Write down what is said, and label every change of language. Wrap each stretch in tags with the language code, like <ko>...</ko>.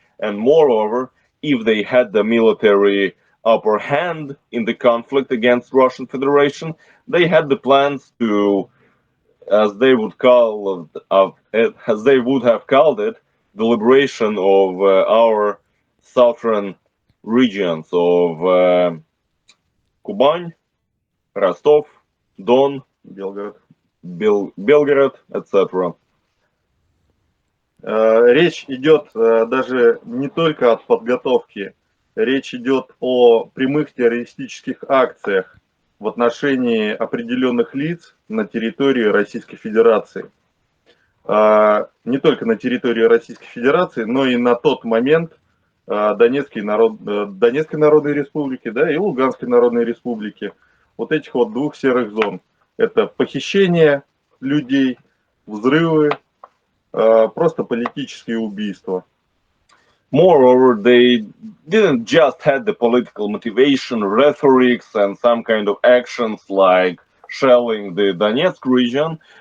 <en>And moreover, if they had the military upper hand in the conflict against Russian Federation, they had the plans to, as they would call as they would have called it, the liberation of our southern regions of Kuban, Rostov, Don,</en> <ru>Белгород.</ru> <en>Belgorod, etc.</en> <ru>Речь идет даже не только от подготовки, речь идет о прямых террористических акциях в отношении определенных лиц на территории Российской Федерации. Не только на территории Российской Федерации, но и на тот момент Донецкой Народной Республики, да, и Луганской Народной Республики. Вот этих вот двух серых зон. Это похищение людей, взрывы, просто политические убийства.</ru> <en>Moreover, they didn't just have the political motivation, rhetorics, and some kind of actions like shelling the Donetsk region.</en>